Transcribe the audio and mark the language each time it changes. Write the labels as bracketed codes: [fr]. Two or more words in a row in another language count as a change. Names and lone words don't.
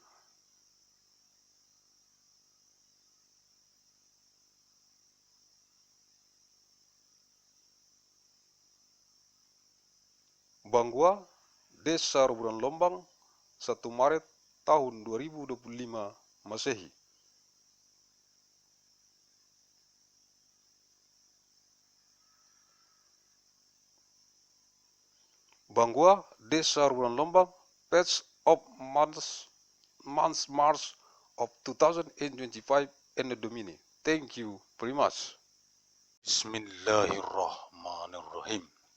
[id] Banggua, Desa Roburan Lombang, 1 Maret tahun 2025 Masehi. Banggua, Desa Roburan Lombang, [en] page of March of 2025 and the Domini. Thank you very much. [ar] Bismillahirrahmanirrahim.